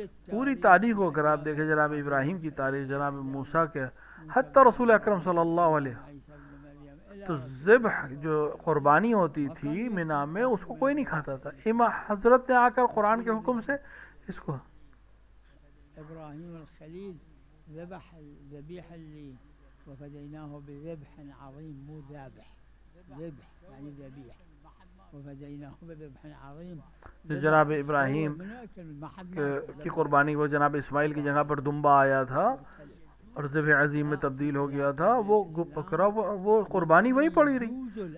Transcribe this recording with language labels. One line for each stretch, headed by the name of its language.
Urdu: پوری تاریخ کو اگر آپ دیکھیں، جناب ابراہیم کی تاریخ، جناب موسیٰ کے، حتیٰ رسول اکرم صلی اللہ علیہ، تو ذبح جو قربانی ہوتی تھی مینا میں اس کو کوئی نہیں کھاتا تھا. امام حضرت نے آ کر قرآن کے حکم سے اس کو
Arabic: ابراہیم الخلیل ذبح الذبیح اللي وفديناه بذبح عظيم، مو ذابح، ذبح يعني ذبيح، وفديناه بذبح عظيم.
Urdu: جناب ابراہیم کی قربانی وہ جناب اسماعیل کی جگہ پر دمبا آیا تھا اور ذبح عظیم میں تبدیل ہو گیا تھا. وہ بکرا وہ قربانی وہی پڑی رہی.